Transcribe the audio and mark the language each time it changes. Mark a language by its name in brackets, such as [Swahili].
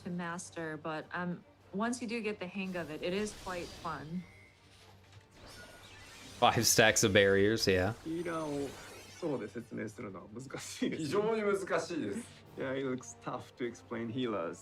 [English] to master, but once you do get the hang of it, it is quite fun. 5 stacks of barriers, yeah. [Japanese] ヒーラーをソロで説明するのは難しいです、ね、非常に難しいです [English] Yeah, it looks tough to explain healers.